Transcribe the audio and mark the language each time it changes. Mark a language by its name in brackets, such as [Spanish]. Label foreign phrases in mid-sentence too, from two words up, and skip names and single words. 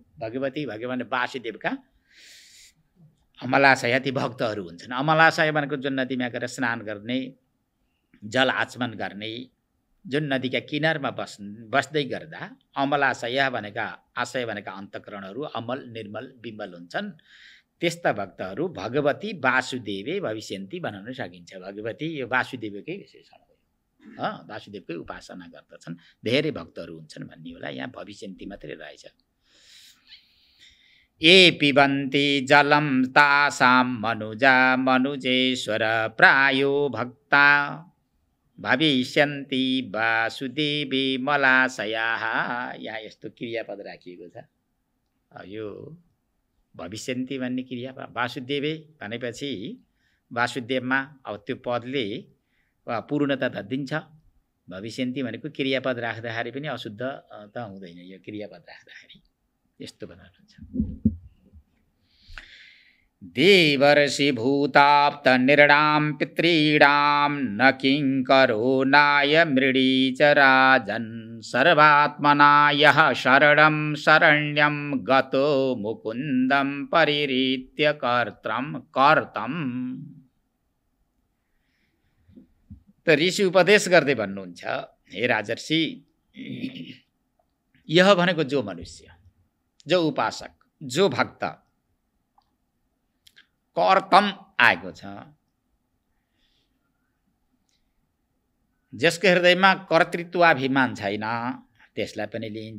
[Nepali] भगवती भगवान वासुदेवका अमलाशय ती भक्तहरू हुन्छन्। अमलाशय भनेको जुन नदीमा गएर स्नान गर्ने, जल आचमन गर्ने, जुन नदीका किनारमा बस्दै गर्दा अमलाशय भनेका, आशय भनेका अन्तःकरणहरू अमल निर्मल विमल हुन्छन्। त्यस्ता भक्तहरू [Sanskrit] भगवती वासुदेवे भविष्यन्ति [Nepali] बनाउन सकिन्छ। भगवती यो वासुदेवकै विशेषण हो, वासुदेवकै उपासना गर्दछन्, धेरै भक्तहरू हुन्छन् भन्ने होला। यहाँ भविष्यन्ति मात्रै रहेछ। [Sanskrit] ए पिबन्ति जलम तासाम मनुजा मनुजेश्वर प्रायो भक्ता भविष्यन्ति वासुदेवे मलाशयाः। [Nepali] यहाँ यस्तो क्रियापद राखिएको छ। यो भविष्यन्ति भन्ने क्रियापद वासुदेवे भनेपछि वासुदेवमा अब त्यो पदले पूर्णता त दिन्छ। भविष्यन्ति भनेको क्रियापद राख्दाखेरि पनि अशुद्ध त हुँदैन, यो क्रियापद राख्दाखेरि यस्तो बनाउनुहुन्छ। [Sanskrit] देवर्षि भूताप्त निर्णाम पितॄणाम न किंकरो नाय मृडी च राजन् सर्वात्मना यः शरणं शरण्यं गतो मुकुन्दं परिरीत्य कर्तम्। [Nepali] त ऋषि उपदेश गर्दै भन्नुहुन्छ, हे राजर्षि, यह भनेको जो मनुष्य, जो उपासक, जो भक्त, कर्तम आएको छ, जसको हृदयमा कर्तृत्वाभिमान छैन त्यसलाई पनि लिइन्छ।